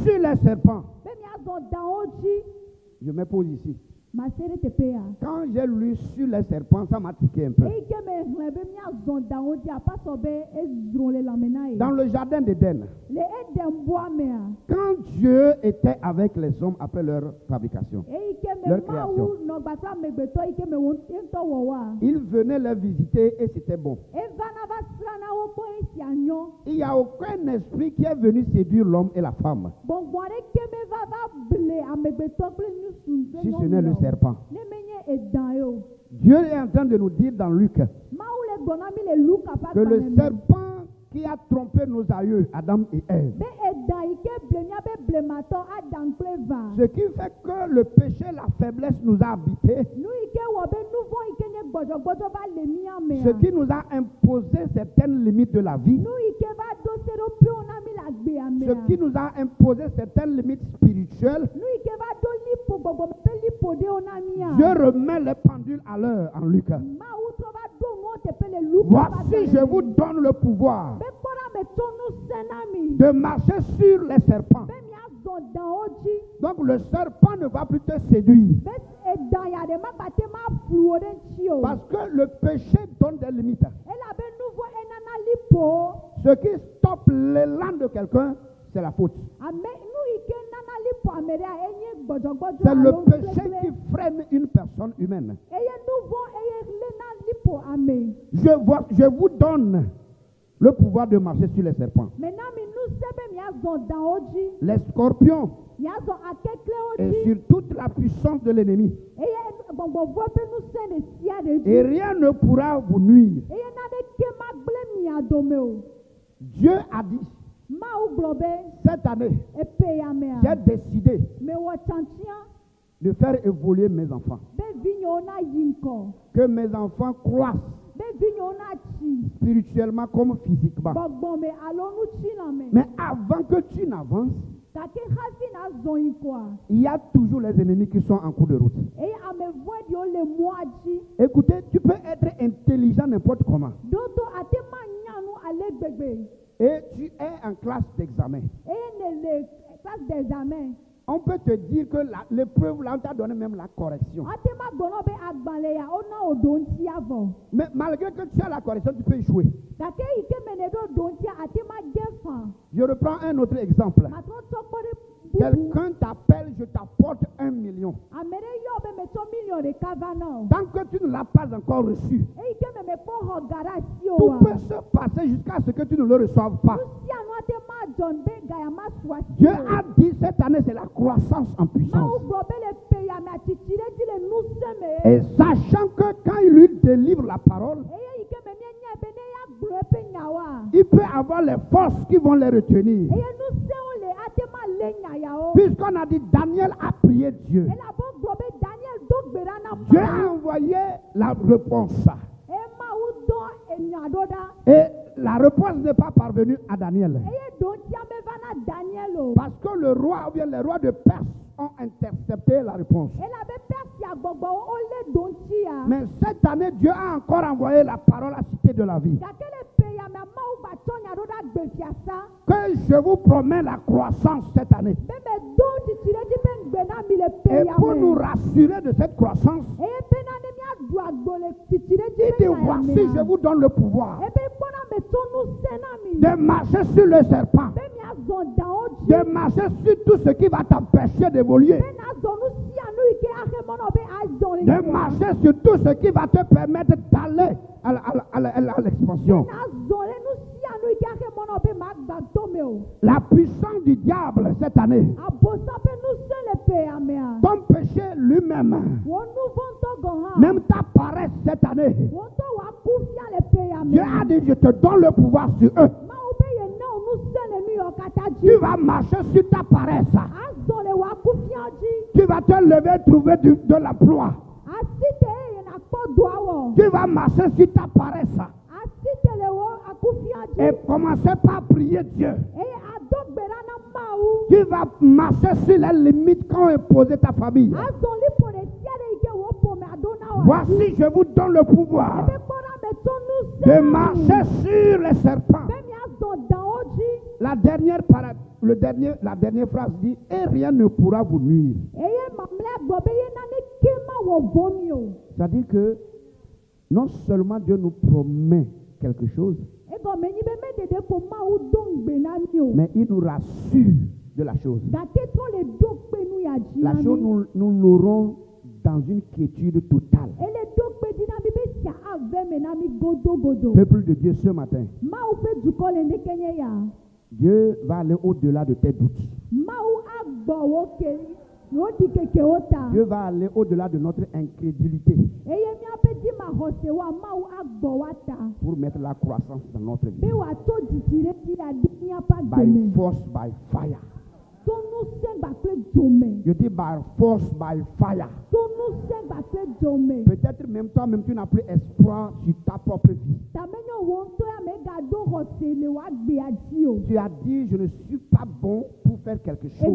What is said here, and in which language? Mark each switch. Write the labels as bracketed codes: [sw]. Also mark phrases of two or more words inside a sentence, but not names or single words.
[fr] sur les serpents. [ee] Be miazɔ dawo dzi. [fr] Je me pose ici. [ee] masere teƒea. [fr] Quand j'ai lu sur les serpents, ça m'a tiqué un peu. [ee] Eyi ke mexlẽ be míazɔ dawo dzi apasɔ be ezrɔ̃ le lãme na ye. [fr] Dans le jardin d'Éden, [ee] Le Eden bɔa mea. [fr] quand Dieu était avec les hommes après leur fabrication, [ee] Eyi ke me [fr] Leur [ee] Mawu [fr] création. [ee] nɔ gbasra amegbetɔ yi ke me wo ŋutɔ wɔwoa. [fr] ils venaient les visiter et c'était bon. [ee] Evana va srana wo kpɔ esia nyɔ. [fr] Il n'y a aucun esprit qui est venu séduire l'homme et la femme, [ee] Gbɔngbɔn aɖeke meva va ble amegbetɔ kple nusu kple [fr] si ce n'est le [ee] nyɔnu o. [fr] serpent. [ee] Ne menye edan ye o. [fr] Dieu est en train de nous dire dans Luc [ee] Mawu le gbɔna mi le Luka ƒe [fr] que le [ee] agbalẽ me. [fr] serpent qui a trompé nos aïeux, Adam et Ève, [ee] Be edan yi ke ble míabe blematɔ Adam kple Eva. [fr] ce qui fait que le péché, la faiblesse nous a habités, [ee] Nu yi ke wɔ be nu vɔ̃ yi ke nye gbɔdzɔgbɔdzɔ va le mía mea. [fr] ce qui nous a imposé certaines limites de la vie, [ee] Nu yi ke va do seɖoƒewo na mi le agbea mea. [fr] ce qui nous a imposé certaines limites spirituelles. [ee] Nu yi ke va do liƒo gbɔgbɔme ƒe liƒo ɖewo na mía. [fr] Dieu remet les pendules à l'heure en Luc. [ee] Mawu trɔ va do nuwo teƒe le Luka ƒe [fr] Voici, je [ee] agbalẽ [fr] vous [ee] me. [fr] donne le pouvoir [ee] Be kpɔɖa me tsɔ ŋusẽ na mi. [fr] de marcher sur les serpents. [ee] Be miazɔ dawo dzi. [fr] Donc le serpent ne va plus te séduire. [ee] Be edan ya ɖe magbate ma flu wo ɖe ŋuti o. [fr] Parce que le péché donne des limites. [ee] Elabe nu vɔ̃ enana liƒo. [fr] Ce qui stoppe l'élan de quelqu'un, c'est la faute. [ee] Ame nu yi ke nana liƒo ame ɖea enye gbɔdzɔgbɔdzɔ [fr] C'est le [ee] alo [fr] péché [ee] ŋugbegble. [fr] qui freine une personne humaine. [ee] Eye nu vɔ̃ eye lena liƒo ame. [fr] Je vous donne le pouvoir de marcher sur les serpents, [ee] Mena mi ŋusẽ be miazɔ dawo dzi. [fr] les scorpions [ee] Miazɔ akeklewo [fr] et [ee] dzi. [fr] sur toute la puissance de l'ennemi. [ee] Eye gbɔgbɔvɔ ƒe ŋusẽ ɖe sia ɖe dzi. [fr] Et rien ne pourra vous nuire. [ee] Eye naneke magblẽ mia dome o. [fr] Dieu a dit, [ee] Mawu gblɔ be [fr] cette année, [ee] epe ya mea. [fr] j'ai décidé [ee] Mewɔ tsantia [fr] de faire évoluer mes enfants. [ee] be vinyewo na yi ŋkɔ. [fr] Que mes enfants croissent [ee] Be vinyewo na tsi. [fr] spirituellement comme physiquement. [ee] Gbɔgbɔme alo nutsilame. [fr] Mais avant que tu n'avances, [ee] Gake hafi nazɔ yi koa. [fr] il y a toujours les ennemis qui sont en cours de route. [ee] Eye ame vɔ̃ɖiwo le mɔa dzi. [fr] Écoutez, tu peux être intelligent n'importe comment. [ee] Dodo ate ma nya nu ale gbegbe. [fr] Et tu es en classe d'examen. [ee] Eye ne le [fr] classe d'examen. On peut te dire que l'épreuve, là, on t'a donné même la correction. [ee] Ate ma gblɔ be agbalẽ ya wona wo ɖo ŋuti avɔ. [fr] Mais malgré que tu as la correction, tu peux échouer. [ee] Gake yi ke me ne ɖo ɖo ŋutia ate ma ge fa. [fr] Je reprends un autre exemple. [ee] Matrɔ tsɔ kpɔ ɖe bubu. [fr] Quelqu'un t'appelle, je t'apporte 1 million. [ee] Ame ɖe yɔ be metsɔ million ɖeka va na o. [fr] Tant que tu ne l'as pas encore reçu, [ee] Eyi ke me mekpɔ xɔ ga ɖe asi [fr] tout [ee] oa. [fr] peut se passer jusqu'à ce que tu ne le reçoives pas. [ee] Nu sia nu ate ma dzɔ be gaya ma su asi [fr] Dieu [ee] o. [fr] a dit cette année, c'est la croissance en puissance. [ee] Mawu gblɔ be le pe ya me atsitsi ɖe dzi le ŋusẽ me. [fr] Et sachant que quand il lui délivre la parole, [ee] Eye yi ke me mienyae be ne ya gblɔ eƒe nyawoa. [fr] il peut avoir les forces qui vont les retenir. [ee] Eye ŋusẽwo le ate ma lé nya yawo. [fr] Puisqu'on a dit Daniel a prié Dieu. [ee] Elabo gblɔ be Daniel do gbe ɖa na [fr] Dieu a [ee] Mawu. [fr] envoyé la réponse. [ee] Eye Mawu dɔ enya ɖo ɖa. [fr] Et la réponse n'est pas parvenue à Daniel. [ee] Eye ɖo ŋutia meva na Daniel o. [fr] Parce que le roi ou bien les rois de Perse ont intercepté la réponse. [ee] Elabe Persia gbɔgbɔwo wolé ɖo ŋutia. [fr] Mais cette année, Dieu a encore envoyé la parole à Cité de la Vie. [ee] Gake le pe ya mea Mawu gba tsɔ nya ɖo ɖa gbefiasa. [fr] Que je vous promets la croissance cette année. [ee] Be me do tsitsi ɖe dzi be ŋgbe na mi le pe [fr] Et [ee] ya [fr] pour nous [ee] me. [fr] rassurer de cette croissance, [ee] Eye bena ne miaɖu agbo le tsitsi ɖe [fr] il [ee] dzi [fr] dit [ee] be nya ya [fr] voici, je [ee] mea. [fr] vous donne le pouvoir [ee] Ebe kpɔna me tsɔ ŋusẽ na mi. [fr] de marcher sur le serpent, [ee] Be miazɔ dawo dzi. [fr] de marcher sur tout ce qui va t'empêcher d'évoluer, [ee] Be nazɔ nu sia nu yi ke axe mɔnɔ be azɔ le [fr] de marcher sur tout ce qui va te permettre d'aller à l'expansion. [ee] nazɔ le nu sia nu yi ke axe mɔnɔ be magba tome o. [fr] La puissance du diable cette année, [ee] Abosa ƒe ŋusẽ le pe ya mea. [fr] ton péché lui-même, [ee] Wò nu vɔ̃ ŋutɔ gɔ hã. [fr] même ta paresse cette année, [ee] Wò ŋutɔ wò aku fia le pe ya [fr] Dieu [ee] mea. [fr] a dit je te donne le pouvoir sur eux. [ee] Mawu be ye ne wo ŋusẽ le nu yiwo katã [fr] Tu [ee] dzi. [fr] vas marcher sur ta paresse. [ee] Azɔ le wò aku fia dzi. [fr] Tu vas te lever, trouver de l'emploi. [ee] Asi te eye nakpɔ doa wɔ. [fr] Tu vas marcher sur ta paresse [ee] Asi te le wò aku fia [fr] et [ee] dzi. [fr] commencer par prier Dieu. [ee] Eye ado gbe ɖa na Mawu. [fr] Tu vas marcher sur les limites qu'ont imposé ta famille. [ee] Azɔ liƒo ɖe sia ɖe yi ke wò ƒome aɖo na wò. [fr] Voici, je vous donne le pouvoir [ee] Ebe kpɔɖa me tsɔ ŋusẽ [fr] de [ee] na mi. [fr] marcher sur les serpents. [ee] Be miazɔ dawo dzi. [fr] La dernière phrase dit, et rien ne pourra vous nuire. [ee] Eye mamlɛa gblɔ be ye naneke wɔ vɔmi o. [fr] C'est-à-dire que non seulement Dieu nous promet quelque chose, [ee] Egɔme nyi be me dede ko Mawu do ŋgbe na mi o. [fr] mais il nous rassure de la chose. [ee] Gake trɔ le do kpe nu ya dzi [fr] La [ee] na [fr] chose, [ee] mi. [fr] nous l'aurons dans une quiétude totale. [ee] Ele do kpe di na mi be sia ave me na mi godogodo. [fr] Peuple de Dieu, ce matin, [ee] Mawu ƒe dukɔ le ndeke nye ya. [fr] Dieu va aller au-delà de tes doutes. [ee] Mawu agbɔ wo ke wo di keke wo ta. [fr] Dieu va aller au-delà de notre incrédulité [ee] Eye míaƒe dzimaxɔse wa Mawu agbɔ wa ta. [fr] pour mettre la croissance dans notre [ee] Be [fr] vie. [ee] wòato dzidzi ɖe dzi aɖe míaƒe [en] By [ee] agbeme. [en] force, by fire. [ee] To ŋusẽ gbakple dzome. [fr] Je dis [en] by force, by fire. [ee] To ŋusẽ gbakple dzome. [fr] Peut-être même toi-même, tu n'as plus espoir sur ta propre vie. [ee] Tamenyo wo ŋutɔ ya megado xɔse le w'agbea dzi o. [fr] Tu as dit, je ne suis pas bon pour faire quelque chose.